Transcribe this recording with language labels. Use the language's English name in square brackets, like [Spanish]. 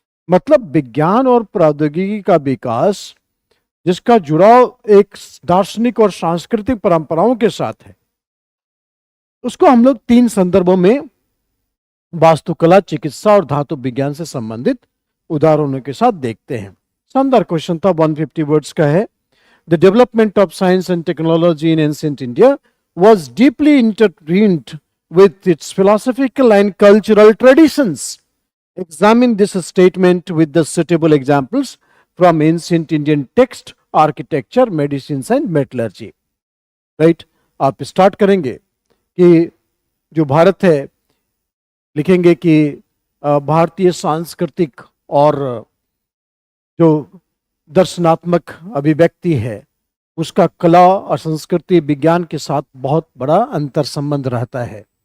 [Hindi] मतलब विज्ञान और प्रौद्योगिकी का विकास जिसका जुड़ाव एक दार्शनिक और सांस्कृतिक परंपराओं के साथ है, उसको हम लोग 3 संदर्भों में वास्तुकला, चिकित्सा और धातु विज्ञान से संबंधित उदाहरणों के साथ देखते हैं. शानदार क्वेश्चन था, 150 वर्ड्स का है. [English] The development of science and technology in ancient India was deeply intertwined with its philosophical and cultural traditions. Examine this statement with the suitable examples from ancient Indian text, architecture, medicines and metallurgy. Right? [Hindi] आप start करेंगे कि जो भारत है, लिखेंगे कि भारतीय सांस्कृतिक और जो दर्शनात्मक अभिव्यक्ति है उसका कला और संस्कृति विज्ञान के साथ बहुत बड़ा अंतर संबंध रहता है.